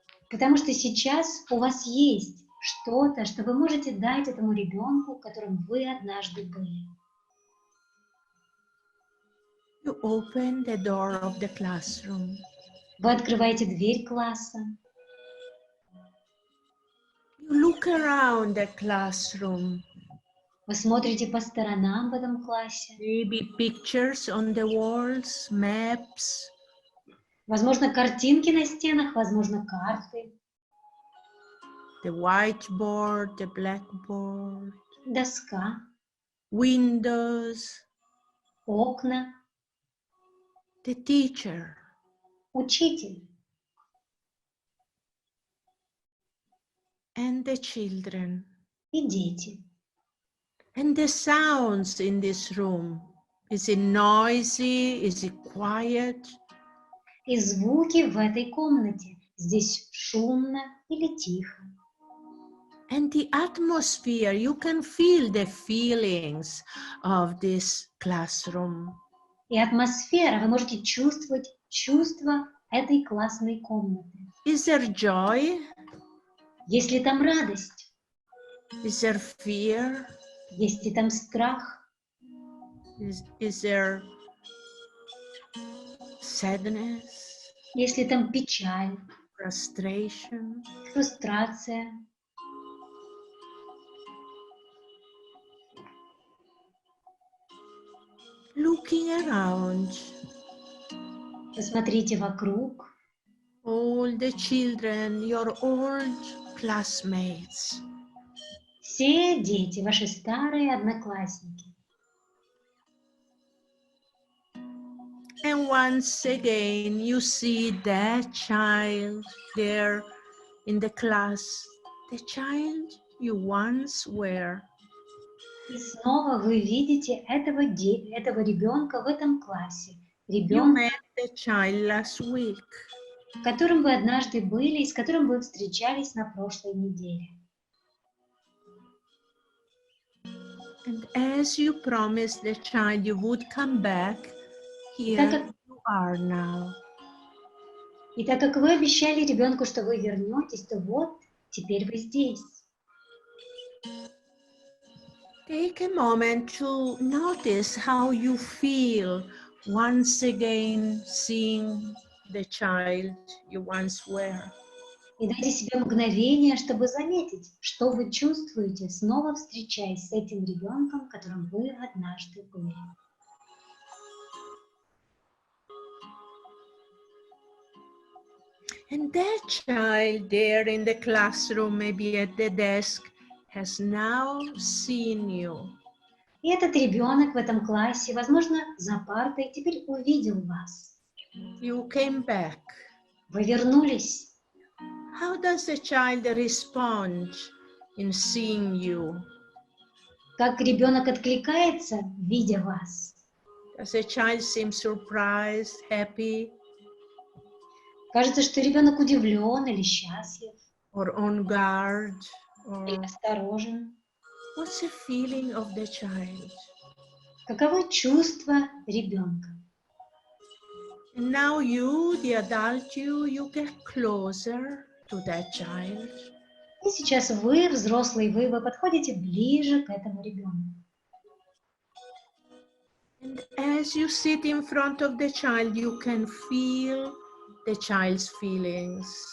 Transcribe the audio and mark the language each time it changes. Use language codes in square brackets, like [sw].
[ru] Потому что сейчас у вас есть что-то, что вы можете дать этому ребенку, которым вы однажды были. [en] You open the door of the classroom. [ru] Вы открываете дверь класса. [en] You look around the classroom. [ru] Вы смотрите по сторонам в этом классе. [en] Maybe pictures on the walls, maps. [ru] Возможно, картинки на стенах, возможно, карты, [en] The whiteboard, the blackboard, [ru] доска, [en] windows, [ru] окна, [en] the teacher, [ru] учитель [en] and the children. [ru] и дети. [en] And the sounds in this room. Is it noisy? Is it quiet? [ru] И звуки в этой комнате. Здесь шумно или тихо. [en] And the atmosphere, you can feel the feelings of this classroom. [ru] И атмосфера, вы можете чувствовать чувства этой классной комнаты. [en] Is there joy? [ru] Есть ли там радость? [en] Is there fear? [ru] Есть ли там страх? [en] Is there sadness? [ru] Есть ли там печаль, [en] Frustration? [ru] фрустрация? [en] Looking around, [ru] Посмотрите вокруг. [en] all the children, your old classmates. [ru] Все дети, ваши старые одноклассники. [en] And once again, you see that child there in the class, the child you once were. [ru] И снова вы видите этого ребенка в этом классе. [en] You [ru] Ребенка, [en] met the child last week. [ru] которым вы однажды были и с которым вы встречались на прошлой неделе. [en] And as you promised the child you would come back, here [ru] Так [en] you are now. [ru] И так как вы обещали ребенку, что вы вернетесь, то вот, теперь вы здесь. [en] Take a moment to notice how you feel once again seeing the child you once were. [ru] И дайте себе мгновение, чтобы заметить, что вы чувствуете, снова встречаясь с этим ребенком, которым вы однажды были. [en] And that child there in the classroom, maybe at the desk, has now seen you. [ru] И этот ребенок в этом классе, возможно, за партой, теперь увидел вас. [en] You came back. [ru] Вы вернулись. [en] How does the child respond in seeing you? [ru] Как ребенок откликается, видя вас? [en] Does the child seem surprised, happy, [ru] Кажется, что ребенок удивлен или счастлив, [en] or on guard? [ru] или [en] Or [ru] осторожен. [en] what's the feeling of the child? [ru] Каково чувство ребенка? [en] And now you, the adult you get closer to that child. [ru] И сейчас вы, взрослый вы подходите ближе к этому ребенку. [en] And as you sit in front of the child, you can feel the child's feelings.